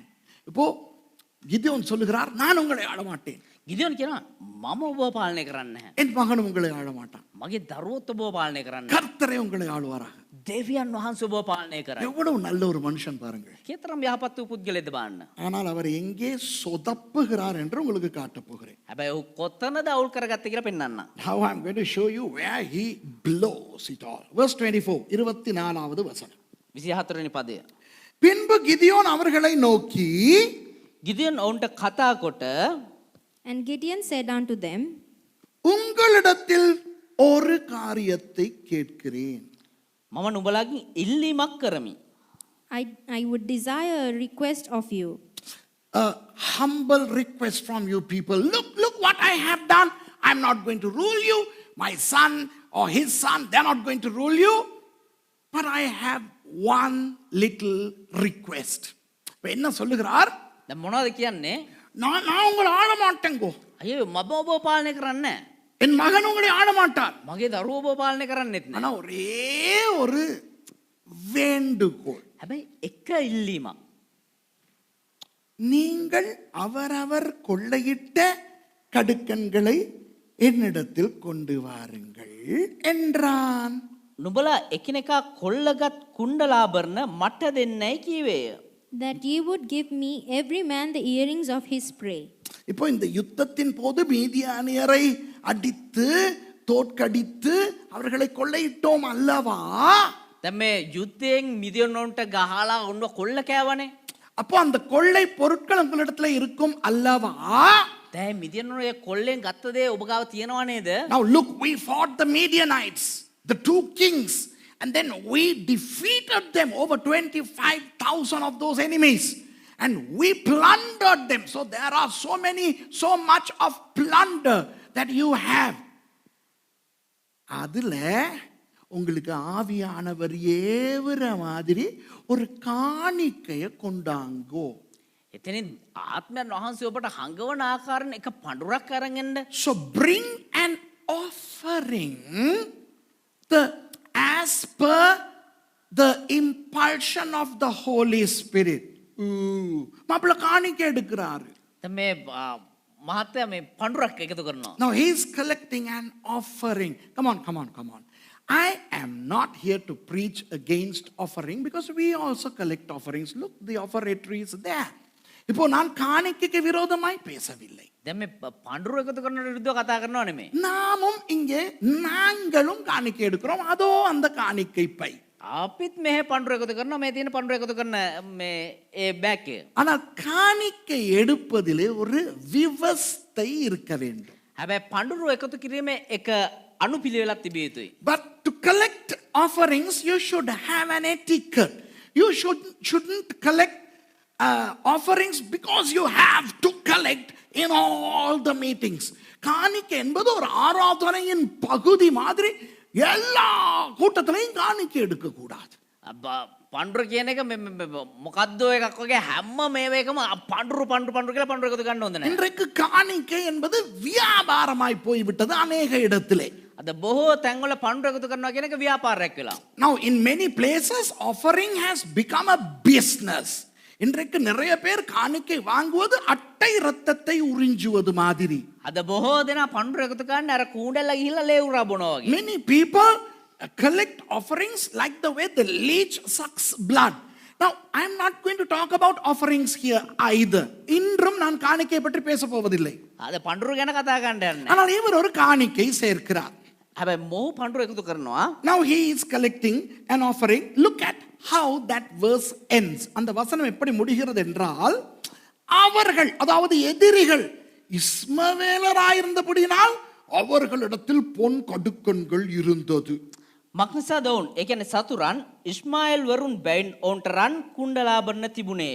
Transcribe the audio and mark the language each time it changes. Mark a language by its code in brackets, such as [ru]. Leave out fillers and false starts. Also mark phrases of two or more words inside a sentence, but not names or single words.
[ta] இப்போ கிதியோன் சொல்லுகிறார், நான் உங்களை ஆள மாட்டேன். [si] ගිදියොන් කියනවා මම ඔබව පාලනය කරන්නේ නැහැ. [ta] என் மகன் உங்களை ஆள மாட்டான். [si] මගේ දරුවොත් ඔබව පාලනය කරන්නේ නැහැ. [ta] கர்த்தரே உங்களை ஆளுவாராக. [si] දෙවියන් වහන්සේ ඔබව පාලනය කරයි. [ta] எவ்வளவு நல்ல ஒரு மனுஷன் பாருங்கள். [si] කතරම් යහපත් වූ පුද්ගලෙක්ද බලන්න. [ta] ஆனால் அவர் எங்கே சொதப்புகிறார் என்று உங்களுக்கு காட்ட போகிறேன். [si] හැබැයි ඔහු කොතනද අවුල් කරගත්තේ කියලා පෙන්වන්න. [en] Now I'm going to show you where he blows it all. Verse 24, [ta] 24வது வசனம். [si] 24 වෙනි පදය. [ta] பின்பு கிதியோன் அவர்களை நோக்கி, [si] ගිදියොන් ඔවුන්ට කතා කොට [en] And Gideon said unto them, [ta] உங்களிடத்தில் ஒரு காரியத்தை கேட்கிறேன். [si] මම නුඹලාගෙන් ඉල්ලීමක් කරමි. [en] I would desire a request of you. A humble request from you people. Look what I have done. I'm not going to rule you. My son or his son, they're not going to rule you. But I have one little request. [ta] இப்ப என்ன சொல்லுகிறார்? [si] දැන් මොනවද කියන්නේ? [ta] நான் உங்களை ஆள மாட்டேங்கோ. [si] අයියෝ මම ඔබව පාලනය කරන්නේ නැහැ. [ta] என் மகன் உங்களை ஆள மாட்டார். [si] මගේ දරුවෝ ඔබව පාලනය කරන්නේත් නැහැ. [ta] ஆனா ஒரே ஒரு வேண்டுகோள். [si] හැබැයි එක ඉල්ලීමක්. [ta] நீங்கள் அவரவர் கொள்ளையிட்ட கடுக்கன்களை என்னிடத்தில் கொண்டு வாருங்கள் என்றான். [si] නුඹලා එකිනෙකා කොල්ලගත් කුණ්ඩලාභරණ මට දෙන්නයි කීවේය. [en] That ye would give me every man the earrings of his prey. [ta] இப்போ இந்த யுத்தத்தின் போது மீதியானியரை அடித்து தோற்கடித்து அவர்களை கொள்ளையிட்டோம் அல்லவா? [si] දැන් මේ යුද්ධයෙන් මිදියොන්ට ගහලා ඔන්න කොල්ල කෑවනේ. [ta] அப்போ அந்த கொள்ளை பொருட்கள் உங்களிடத்துல இருக்கும் அல்லவா? [si] දැන් මිදියොන්ගේ කොල්ලෙන් ගත්ත දේ ඔබ ගාව තියනවා නේද? [en] Now look, we fought the Midianites, the two kings, and then we defeated them, over 25,000 of those enemies, and we plundered them. So there are so much of plunder that you have. [ta] அதுல உங்களுக்கு ஆவியானவர் ஏவுற மாதிரி ஒரு காணிக்கையை கொண்டாங்கோ. [si] එතනින් ආත්මයන් වහන්සේ ඔබට හංගවන ආකාරයෙන් එක පඳුරක් අරන් එන්න. [en] So bring an offering as per the impulsion of the Holy Spirit. [ta] மாப்பிள்ள காணிக்கை எடுக்கிறாரு. [si] දැන් මේ මහත්තයා මේ පඳුරක් එකතු කරනවා. [en] Now he is collecting an offering. Come on. I am not here to preach against offering because we also collect offerings. Look, the offeratory is there. [ta] இப்போ நான் காணிக்கைக்கு விரோதமாய் பேசவில்லை. [si] දැන් මේ පඳුර එකතු කරනට විරුද්ධව කතා කරනව නෙමෙයි. [ta] நாமும் இங்கே நாங்களும் காணிக்கை எடுக்கிறோம். அதோ அந்த காணிக்கை பை. [si] අපිත් මෙහෙ පඳුර එකතු කරනවා. මේ තියෙන පඳුර එකතු කරන මේ ඒ බෑග් එක. [ta] ஆனால் காணிக்கை எடுப்பதிலே ஒரு விவஸ்தை இருக்க வேண்டும். [si] හැබැයි පඳුර එකතු කිරීමේ එක අනුපිළිවෙලක් තිබිය යුතුයි. [en] But to collect offerings, you should have an etiquette. You shouldn't collect offerings because you have to collect in all the meetings. [ta] காணிக்கை என்பது ஒரு ஆராதனையின் பகுதி மாதிரி எல்லா கூட்டத்திலையும் காணிக்கை எடுக்க கூடாது. [si] පඳුර කියන එක මොකද්ද එකක් වගේ හැම මේවේකම පඳුර කියලා පඳුර එකතු ගන්න හොඳ නැහැ. [ta] இன்றைக்கு காணிக்கை என்பது வியாபாரமாய் போய்விட்டது அநேக இடத்திலே. [si] අද බොහෝ තැන්වල පඳුර එකතු කරනවා කියන එක ව්‍යාපාරයක් වෙලා. [en] Now in many places offering has become a business. [ta] இன்றைக்கு நிறைய பேர் காணிக்கை வாங்குவது அட்டை ரத்தத்தை உறிஞ்சுவது மாதிரி. [si] අද බොහෝ දෙනා පඳුර එකතු කරන්නේ අර කූඩැල්ල ගිහිල්ලා ලේ උරා බොනවා වගේ. [en] Many people collect offerings like the way the leech sucks blood. Now I am not going to talk about offerings here either. [ta] இன்றும் நான் காணிக்கை பற்றி பேச போவதில்லை. [si] අද පඳුර ගැන කතා කරන්න යන්නේ. [ta] ஆனால் இவர் ஒரு காணிக்கை சேர்க்கிறார். [si] හැබැයි මොහු පඳුර එකතු කරනවා. [en] Now he is collecting an offering. Look at how that verse ends. [ta] அந்த வசனம் எப்படி முடிகிறது என்றால், அவர்கள் அதாவது எதிரிகள் இஸ்மவேலராயிருந்தபடியினால் அவர்களிடத்தில் பொன் கடுக்கன்கள் இருந்தது. [si] මක්නිසාද ඔවුන් ඒ කියන්නේ සතුරන් ඉස්මාኤल වරුන් බැයින් ඔවුන්ට රන් කුණ්ඩලාභරණ තිබුණේය.